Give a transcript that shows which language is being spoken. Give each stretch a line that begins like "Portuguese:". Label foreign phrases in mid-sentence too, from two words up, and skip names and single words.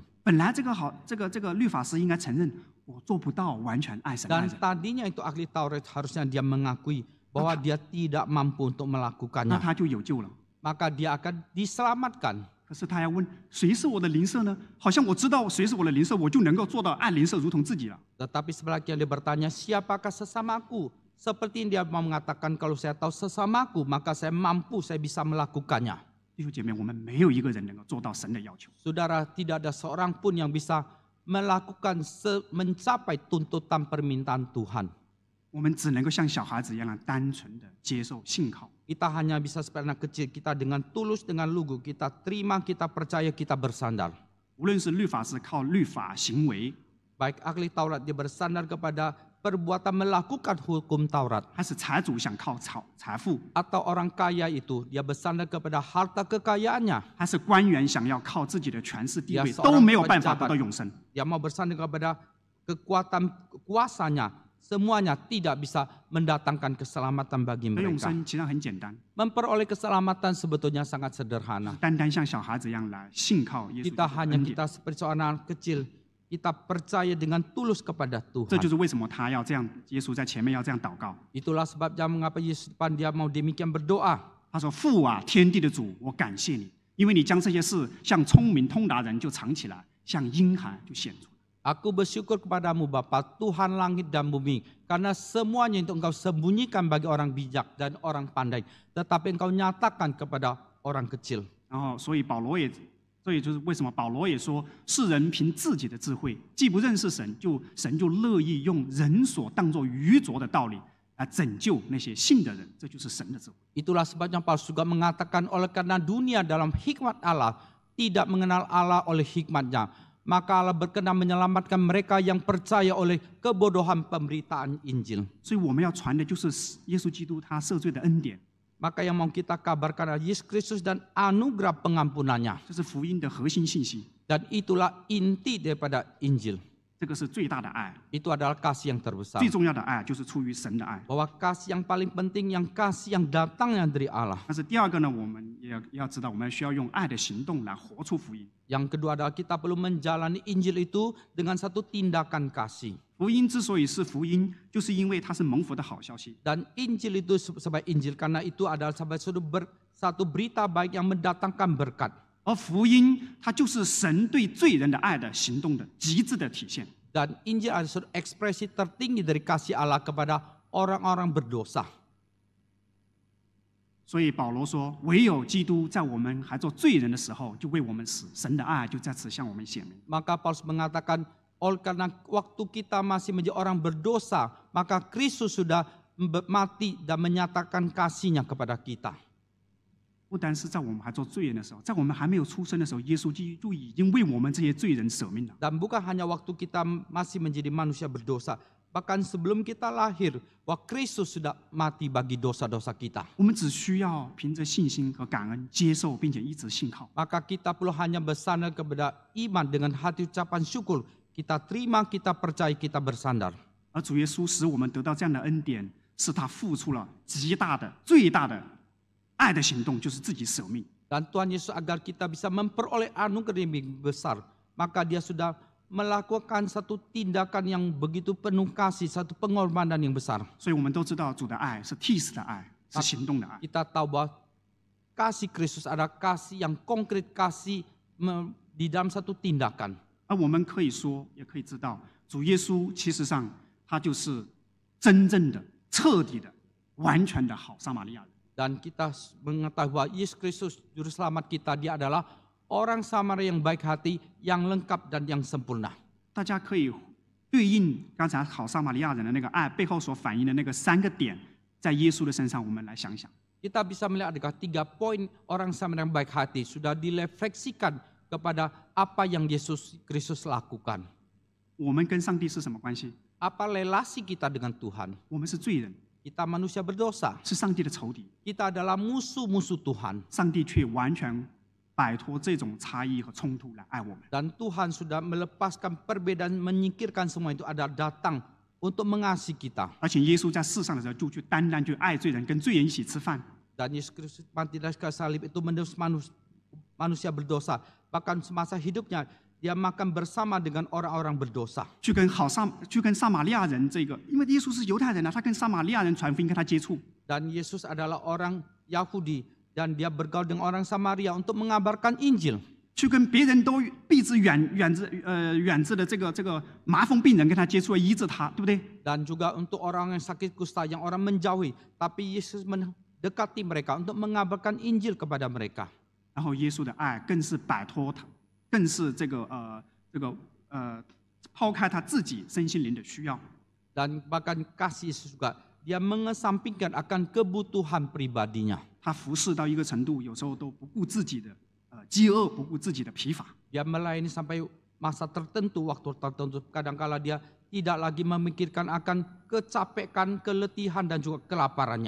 Chinese: 本来这个律法师应该承认我做不到完全爱神爱
Indonesian: Dan
Chinese: 人，
Indonesian: tadinya itu ahli Taurat harusnya dia mengakui bahwa dia tidak mampu untuk
Chinese: 那
Indonesian: melakukannya.
Chinese: 他就有救了。
Indonesian: Maka dia akan diselamatkan.
Chinese: 可是他要问谁是我的邻舍呢？好像我知道谁是我的邻舍，我就能够做到爱邻舍如同自己了。
Indonesian: Tetapi sebaliknya dia bertanya, siapakah sesamaku? Seperti dia mau mengatakan, kalau saya tahu sesamaku, maka saya mampu, saya bisa melakukannya.
Chinese: 弟兄姐妹，我们没有一个人能够做到神的要求。
Indonesian: Saudara, tidak ada seorang pun yang bisa melakukan mencapai tuntutan permintaan Tuhan.
Chinese: 我们只能够像小孩子一样单纯的接受信靠。
Indonesian: Kita hanya bisa seperti anak kecil, kita dengan tulus, dengan lugu, kita terima, kita percaya, kita bersandar.
Chinese: 无论是律法师靠律法行为，
Indonesian: Baik ahli Taurat dia bersandar kepada perbuatan melakukan hukum Taurat.
Chinese: 还是财主想靠财富，
Indonesian: Atau orang kaya itu dia bersandar kepada harta kekayaannya.
Chinese: 还是官员想要靠自己的权势地位，
Indonesian: Ya,
Chinese: 都
Indonesian: seorang
Chinese: 没有办法
Indonesian: pejabat
Chinese: 得到永生。
Indonesian: Dia mau bersandar kepada kekuatan kuasanya. Semuanya tidak bisa mendatangkan keselamatan bagi
Chinese: 得永
Indonesian: mereka.
Chinese: 生其实很简单，
Indonesian: Memperoleh keselamatan sebetulnya sangat sederhana.
Chinese: 单单像小孩子一样来信靠耶稣基督
Indonesian: Kita
Chinese: 的
Indonesian: hanya
Chinese: 恩典。
Indonesian: kita seperti seorang anak kecil. Kita percaya dengan tulus kepada
Chinese: 这就
Indonesian: Tuhan.
Chinese: 是为什么他要这样，耶稣在前面要这样祷告。
Indonesian: Itulah sebabnya mengapa Yesus depan dia mau demikian berdoa.
Chinese: 他说：“父啊，天地的主，我感谢你，因为你将这些事向聪明通达人就藏起来，向婴孩就显出。”
Indonesian: Aku bersyukur kepadamu Bapa, Tuhan langit dan bumi. Karena semuanya itu engkau sembunyikan bagi orang bijak dan orang pandai. Tetapi engkau nyatakan kepada orang kecil.
Chinese: 然后，所以就是为什么保罗也说，世人凭自己的智慧，既不认识神，神就乐意用人所当作愚拙的道理来拯救那些信的人，这就是神的智慧。
Indonesian: Itulah sebabnya Paulus juga mengatakan oleh karena dunia dalam hikmat Allah tidak mengenal Allah oleh hikmatnya. maka Allah berkenan menyelamatkan mereka yang percaya oleh kebodohan pemberitaan Injil.
Chinese: 所以我们要传的就是耶稣基督他赦罪的恩典，
Indonesian: Maka yang mau kita kabarkan adalah Yesus Kristus dan anugerah pengampunannya.
Chinese: 这是福音的核心信息。
Indonesian: Dan itulah inti daripada Injil.
Chinese: 这个是最大的爱，
Indonesian: Itu adalah kasih yang terbesar.
Chinese: 最重要的爱就是出于神的爱。
Indonesian: Bahwa kasih yang paling penting, yang kasih yang datangnya dari Allah.
Chinese: 但是第二个呢，我们也要知道，我们需要用爱的行动来活出福音。
Indonesian: Yang kedua adalah kita perlu menjalani Injil itu dengan satu tindakan kasih.
Chinese: 福音之所以是福音，就是因为它是蒙福的好消息。
Indonesian: Dan Injil itu sebagai Injil karena itu adalah sebagai satu berita baik yang mendatangkan berkat.
Chinese: 而福音它就是神对罪人的爱的行动的极致的体现。
Indonesian: Dan Injil adalah suatu ekspresi tertinggi dari kasih Allah kepada orang-orang berdosa.
Chinese: 所以保罗说：“唯有基督在我们还做罪人的时候，就为我们死，神的爱就在此向我们显明。”
Indonesian: Maka Paulus mengatakan, oleh karena waktu kita masih menjadi orang berdosa, maka Kristus sudah mati dan menyatakan kasih-Nya kepada kita.
Chinese: 不单是在我们还做罪人的时候，在我们还没有出生的时候，耶稣基督已经为我们这些罪人舍命了。
Indonesian: Dan bukan hanya waktu kita masih menjadi manusia berdosa, bahkan sebelum kita lahir, bahwa Kristus sudah mati bagi dosa-dosa kita.
Chinese: 我们只需要凭着信心和感恩接受，并且一直信靠。
Indonesian: Maka kita perlu hanya bersandar kepada iman dengan hati ucapan syukur. Kita terima, kita percaya, kita bersandar.
Chinese: 而主耶稣使我们得到这样的恩典，是他付出了极大的、最大的爱的行动，就是自己舍命。
Indonesian: Dan Tuhan Yesus agar kita bisa memperoleh anugerah yang lebih besar, maka Dia sudah melakukan satu tindakan yang begitu penuh kasih, satu pengorbanan yang besar.
Chinese: 所以我们都知道，主的爱是替死的爱，是行动的爱。
Indonesian: Kita tahu bahwa kasih Kristus adalah kasih yang konkret, kasih di dalam satu tindakan.
Chinese: 而我们可以说，也可以知道，主耶稣其实上他就是真正的、彻底的、完全的好撒玛利亚人。
Indonesian: Dan kita mengetahui bahwa Yesus Kristus Juru Selamat kita, Dia adalah orang Samaria yang baik hati, yang lengkap dan yang sempurna.
Chinese: 大家可以对应刚才好撒玛利亚人的那个爱背后所反映的那个3个点，在耶稣的身上，我们来想想。
Indonesian: Kita bisa melihat ada 3 poin orang Samaria yang baik hati sudah direfleksikan kepada apa yang Yesus Kristus lakukan.
Chinese: 我们跟上帝是什么关系？
Indonesian: Apa relasi kita dengan Tuhan?
Chinese: 我们是罪人，
Indonesian: Kita manusia berdosa.
Chinese: 是上帝的仇敌。
Indonesian: Kita adalah musuh-musuh Tuhan.
Chinese: 上帝却完全摆脱这种差异和冲突来爱我们。
Indonesian: Dan Tuhan sudah melepaskan perbedaan, menyingkirkan semua itu, ada datang untuk mengasihi kita.
Chinese: 而且耶稣在世上的时候，就去单单去爱罪人，跟罪人一起吃饭。
Indonesian: Dan Yesus Kristus mati dari kayu salib itu menebus manusia berdosa. Bahkan semasa hidupnya, Dia makan bersama dengan orang-orang berdosa.
Chinese: 去跟撒玛利亚人这个，因为耶稣是犹太人啊，他跟撒玛利亚人传福音，跟他接触。
Indonesian: Dan Yesus adalah orang Yahudi dan Dia bergaul dengan orang Samaria untuk mengabarkan Injil.
Chinese: 去跟别人都避之远之的这个麻风病人跟他接触，医治他，对不对？
Indonesian: Dan juga untuk orang yang sakit kusta, yang orang menjauhi. Tapi Yesus mendekati mereka untuk mengabarkan Injil kepada mereka.
Chinese: 然后耶稣的爱更是摆脱他，更是抛开他自己身心灵的需要。
Indonesian: Dan bahkan kasih Yesus juga, Dia mengesampingkan akan kebutuhan pribadinya.
Chinese: 他服侍到一个程度，有时候都不顾自己的饥饿，不顾自己的疲乏。
Indonesian: Dia melayani sampai masa tertentu, waktu tertentu. Kadangkala Dia tidak lagi memikirkan akan kecapekan, keletihan dan juga kelaparannya.